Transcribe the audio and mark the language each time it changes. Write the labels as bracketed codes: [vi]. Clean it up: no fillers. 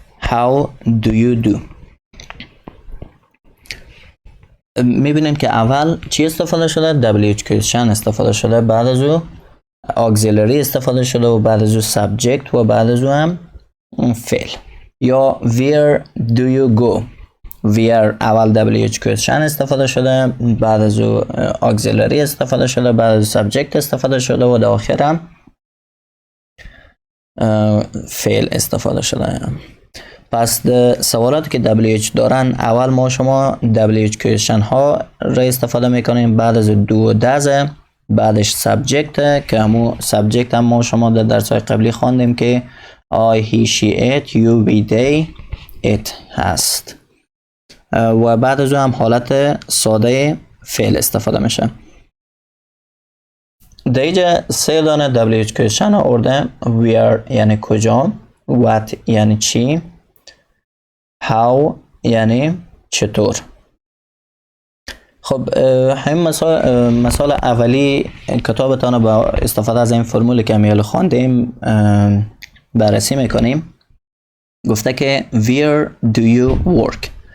[en] How do you do. [fa] میبینیم که اول چی استفاده شده؟ WH question استفاده شده، بعد از او auxiliary استفاده شده و بعد از او subject و بعد از او هم فعل. [en] یا where do you go. [fa] where اول WH question استفاده شده، بعد از او auxiliary استفاده شده، بعد از subject استفاده شده و در آخر هم فعل استفاده شده. پس سوالاتی که WH دارن اول ما شما WH question ها را استفاده میکنیم، بعد از دو و دز، بعدش subject که همون subject هم ما شما در درس های قبلی خواندیم که I, he, she, it, you, we, they, it هست و بعد از اون هم حالت ساده فعل استفاده میشه. در اینجا سه دانه WH question آورده. where یعنی کجا، what یعنی چی، how یعنی چطور. خب همین مثال اولی کتابتان با استفاده از این فرمولی که امیال خواندیم بررسی میکنیم. گفته که [en] where do you work.